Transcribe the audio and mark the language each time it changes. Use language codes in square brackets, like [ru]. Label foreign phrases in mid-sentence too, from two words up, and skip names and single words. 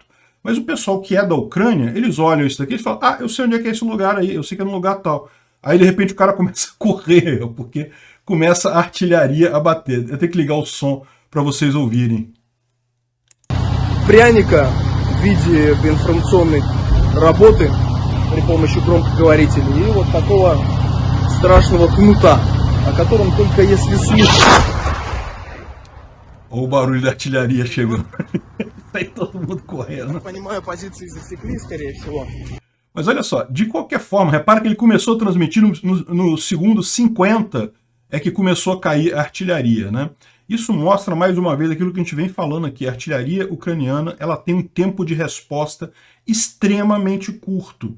[pt] Mas o pessoal que é da Ucrânia, eles olham isso daqui e falam, ah, eu sei onde é que é esse lugar aí, eu sei que é no lugar tal. Aí, de repente, o cara começa a correr, porque começa a artilharia a bater. Eu tenho que ligar o som para vocês ouvirem. [ru] Пряника в виде информационной работы при помощи громкоговорителей и вот такого страшного кнута, о котором только если слышать. [pt] Olha o barulho da artilharia chegando. Tá aí todo mundo correndo. [ru] Понимаю, позиции засекли, скорее всего. [pt] Mas olha só, de qualquer forma, repara que ele começou a transmitir no segundo 50, é que começou a cair a artilharia, né? Isso mostra mais uma vez aquilo que a gente vem falando aqui. A artilharia ucraniana, ela tem um tempo de resposta extremamente curto.